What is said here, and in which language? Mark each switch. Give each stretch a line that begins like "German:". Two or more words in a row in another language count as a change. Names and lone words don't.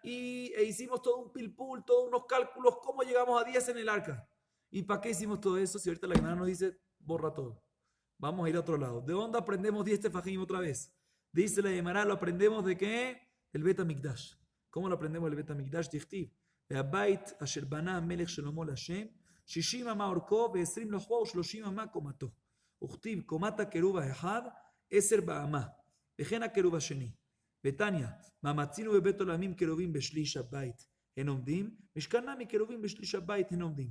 Spanish: E hicimos todo un pilpul, todos unos cálculos, cómo llegamos a 10 en el arca. ¿Y para qué hicimos todo eso? Si ahorita la Gemara nos dice, borra todo. Vamos a ir a otro lado. ¿De dónde aprendemos 10 tefajim otra vez? Dice la Gemara, ¿lo aprendemos de qué? El Bet HaMikdash. ¿Cómo lo aprendemos el Bet HaMikdash? Dichtiv.
Hebrew: והבית אשר בנה המלך שלמה להשם 60 אמה אורכו ו20 לוחו ו30 אמה קומתו. וכתיב קומת הקירוב האחד 10 באמה וכן הקירוב השני. ותניא, מאמצינו בבית עולמים קירובים בשליש הבית הן עומדים, משכן נמי קירובים בשליש הבית הן עומדים.